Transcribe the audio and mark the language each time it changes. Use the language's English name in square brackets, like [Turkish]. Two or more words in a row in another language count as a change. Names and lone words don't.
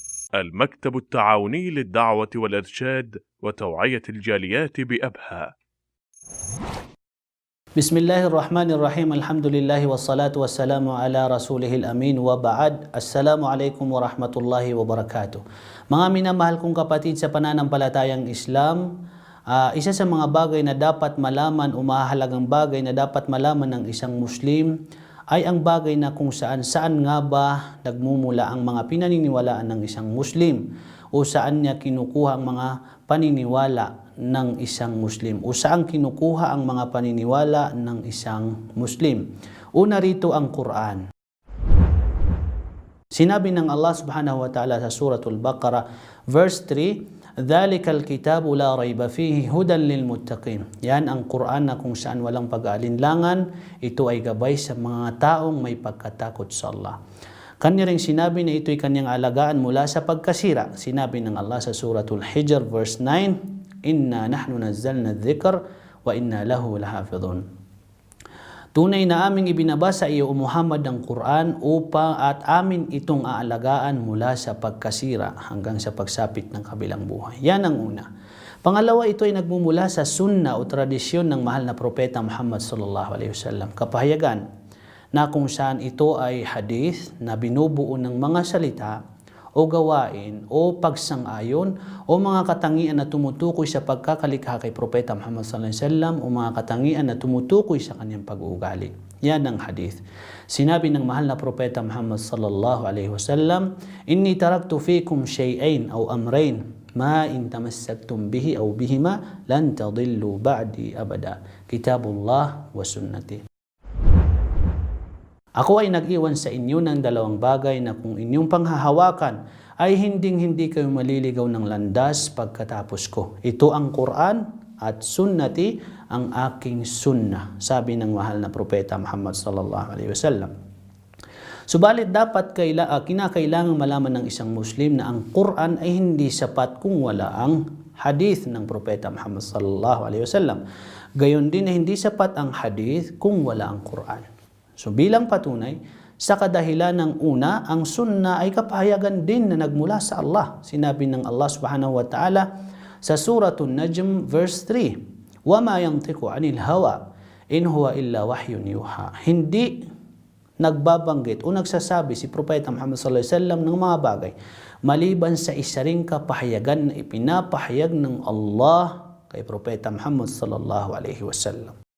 [Arabic] المكتب التعاوني للدعوة والإرشاد وتوعية الجاليات بأبها. بسم الله الرحمن الرحيم. الحمد لله والصلاة والسلام على رسوله الأمين وبعد. السلام عليكم ورحمة الله وبركاته. [Filipino] Mga minamahal kong kapatid sa pananampalatayang Islam, isa sa mga bagay na dapat malaman o mahalagang bagay na dapat malaman ng isang Muslim ay ang bagay na kung saan nga ba nagmumula ang mga pinaniniwalaan ng isang Muslim o saan niya kinukuha ang mga paniniwala ng isang Muslim o saan kinukuha ang mga paniniwala ng isang Muslim. Una rito ang Quran. Sinabi ng Allah [Arabic] سبحانه وتعالى [Filipino] sa Suratul Baqarah verse 3, [Arabic] "ذلك الكتاب لا ريب فيه هدى للمتقين." [Filipino] Yan ang Quran na kung saan walang pag-aalinlangan, ito ay gabay sa mga taong may pagkatakot sa Allah. Kanya ring sinabi na ito'y kanyang alagaan mula sa pagkasira. Sinabi ng Allah sa Suratul Hijr verse 9, [Arabic] "إنا نحن نزلنا الذكر وإنا له لحافظون." [Filipino] Tunay na aming ibinabasa iyo o Muhammad ang Quran upang at amin itong aalagaan mula sa pagkasira hanggang sa pagsapit ng kabilang buhay. Yan ang una. Pangalawa, ito ay nagmumula sa sunna o tradisyon ng mahal na propeta Muhammad [Arabic] صلى الله عليه وسلم. [Filipino] Kapahayagan na kung saan ito ay hadith na binubuo ng mga salita o gawain o pagsang-ayon o mga katangian na tumutukoy sa pagkakalikha kay Propeta Muhammad [Arabic] صلى الله عليه وسلم [Filipino] o mga katangian na tumutukoy sa kanyang pag-uugali. Yan ang hadith. Sinabi ng mahal na Propeta Muhammad [Arabic] صلى الله عليه وسلم, "إني تركت فيكم شيئا أو أمرين ما إن تمسكتم به أو بهما لن تضلوا بعدي أبدا. كتاب الله وسنتي." [Filipino] Ako ay nag-iwan sa inyo ng dalawang bagay na kung inyong panghahawakan ay hinding-hindi kayo maliligaw ng landas pagkatapos ko. Ito ang Quran at sunnati, ang aking sunnah, sabi ng mahal na propeta Muhammad [Arabic] صلى الله عليه وسلم. [Filipino] Subalit dapat kinakailangang malaman ng isang Muslim na ang Quran ay hindi sapat kung wala ang hadith ng propeta Muhammad [Arabic] صلى الله عليه وسلم. [Filipino] Gayon din na hindi sapat ang hadith kung wala ang Quran. So bilang patunay, sa kadahilan ng una, ang sunnah ay kapahayagan din na nagmula sa Allah. Sinabi ng Allah [Arabic] سبحانه وتعالى [Filipino] sa Suratul Najm verse 3, [Arabic] "وما ينطق عن الهوى إن هو إلا وحي يوحى." [Filipino] Hindi nagbabanggit o nagsasabi si Propeta Muhammad [Arabic] صلى الله عليه وسلم [Filipino] ng mga bagay maliban sa isa ring kapahayagan na ipinapahayag ng Allah kay Propeta Muhammad [Arabic] صلى الله عليه وسلم.